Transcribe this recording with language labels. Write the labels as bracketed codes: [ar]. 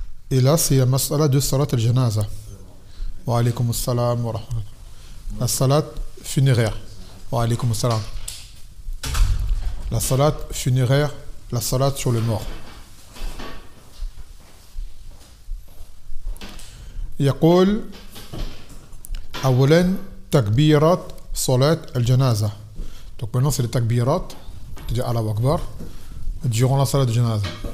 [fr] Et là, c'est la mas'ala de salat al-janaza. [ar] Wa alaykum as-salam wa rahmatullah. [fr] La salat funéraire. [ar] Wa alaykum as-salam. [fr] La salat funéraire, la salat sur le mort. [ar] يقول أولا تكبيرات صلاة الجنازة. [fr] Donc maintenant c'est les takbirat, c'est-à-dire Allahu Akbar, durant la salat de janaza.